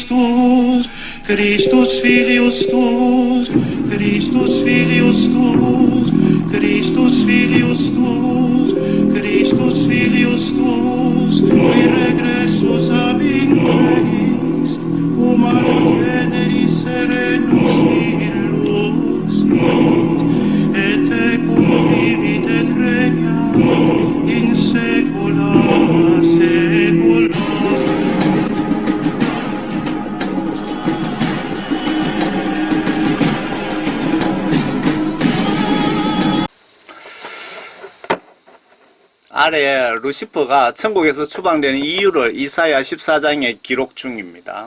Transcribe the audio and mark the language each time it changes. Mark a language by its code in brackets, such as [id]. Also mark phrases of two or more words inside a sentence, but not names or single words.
[la] tuus, Christus filius tuus, Christus filius tuus, Christus filius tuus, Christus filius tuus, qui regressus ab inferis, humano generis serenus iluxit, et tecum vivit et regnat in saecula saeculorum. [ko] 아래에 루시퍼가 천국에서 추방되는 이유를 이사야 14장에 기록 중입니다.